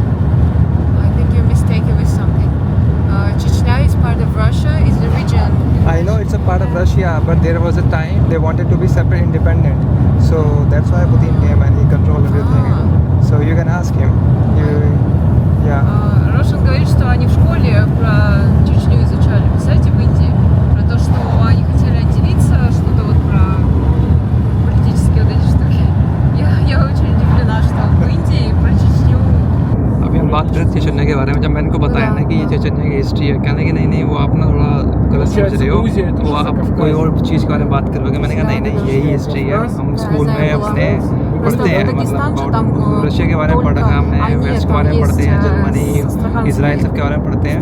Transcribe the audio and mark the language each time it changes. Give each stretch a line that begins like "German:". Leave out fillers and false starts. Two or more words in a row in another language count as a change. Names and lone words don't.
English: I think you're mistaken with something. Chechnya is part of Russia, is the region. I know it's a part of Russia, but there was a time they wanted to be separate, independent. So that's why Putin came and he controlled everything. So you can ask him. Yeah.
Russian: Рошин говорит, что они в школе про Чечню изучали, представляете, в Индии. Про то, что они хотели отделиться, что-то вот про политические вот эти штуки. Я очень удивлена, что в Индии про Чечню.
Hindi: अभी हम बात थे चैतन्य के बारे में। जब मैंने इनको बताया ना कि ये चैतन्य की हिस्ट्री है, कहने कि नहीं वो आप ना थोड़ा गलत समझ रहे हो, वो आप कोई और चीज़ के बारे में बात करोगे। मैंने कहा नहीं यही हिस्ट्री है, हम स्कूल में अपने पढ़ते हैं, मतलब रशिया के बारे में पढ़ा है हमने, वेस्ट के बारे में पढ़ते हैं, जर्मनी, इसराइल सब के बारे में पढ़ते हैं।